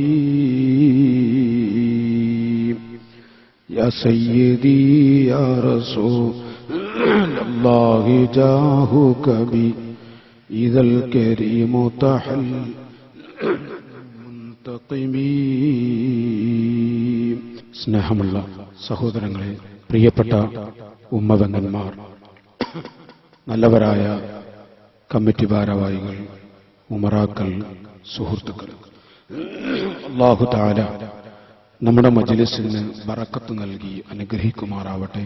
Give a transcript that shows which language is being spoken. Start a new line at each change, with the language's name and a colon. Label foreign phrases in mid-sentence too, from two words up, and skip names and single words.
Arabic: يا سيدي يا رسول الله جاهك بي إذا الكريم تحل
Malayalam: منتقمي സ്നേഹമുള്ള സഹോദരങ്ങളെ, പ്രിയപ്പെട്ട ഉമ്മവങ്ങന്മാർ, നല്ലവരായ കമ്മിറ്റി ഭാരവാഹികൾ, ഉമറാക്കൾ, സുഹൃത്തുക്കൾ,
Arabic: الله تعالى
Malayalam: നമ്മുടെ മജ്ലിസിന് ബറക്കത്ത് നൽകി അനുഗ്രഹിക്കുമാറാവട്ടെ.